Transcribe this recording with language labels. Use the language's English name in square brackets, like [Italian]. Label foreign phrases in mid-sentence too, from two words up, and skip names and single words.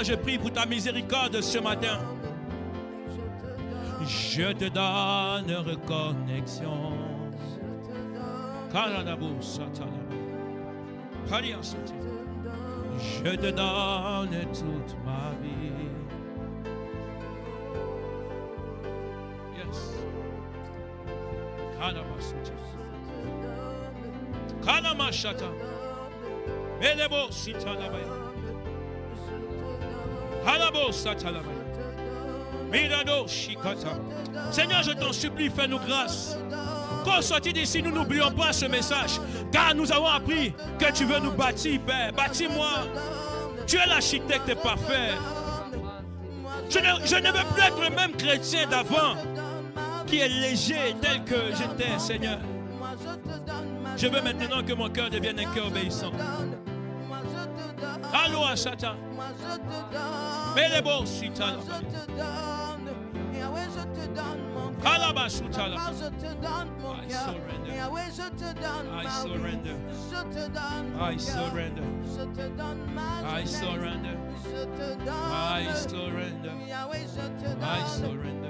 [French] Je prie pour ta miséricorde ce matin. Je te donne reconnexion. Je te donne toute ma vie. Yes. Kanamashata. Elebo sitalabaya. Halabo satalabaya. Mirado shikata. Seigneur, je t'en supplie, fais-nous grâce. Quand sortis d'ici, nous n'oublions pas ce message. Car nous avons appris que tu veux nous bâtir, Père. Bâtis-moi. Tu es l'architecte parfait. Je ne veux plus être le même chrétien d'avant qui est léger tel que j'étais, Seigneur. Je veux maintenant que mon cœur devienne un cœur obéissant. Allô à Satan. Mais les beaux sitala. [English] I surrender. I surrender. I surrender. I surrender. I surrender.